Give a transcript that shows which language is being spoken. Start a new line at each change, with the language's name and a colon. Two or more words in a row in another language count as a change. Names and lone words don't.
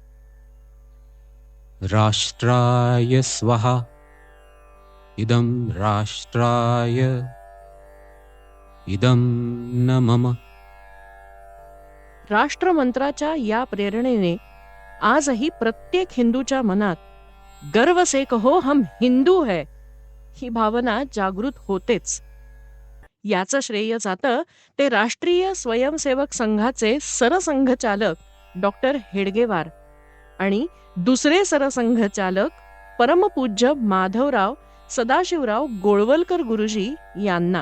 Sanskrit: राष्ट्राय स्वहा इदं राष्ट्राय इदं न मम.
Marathi: राष्ट्रमंत्राच्या या प्रेरणेने आजही प्रत्येक हिंदूच्या मनात
Hindi: गर्व से कहो हम हिंदू है
Marathi: ही भावना जागृत होतेच. याचं श्रेय जातं ते राष्ट्रीय स्वयंसेवक संघाचे सरसंघचालक डॉक्टर हेडगेवार आणि दुसरे सरसंघचालक परमपूज्य माधवराव सदाशिवराव गोळवलकर गुरुजी यांना.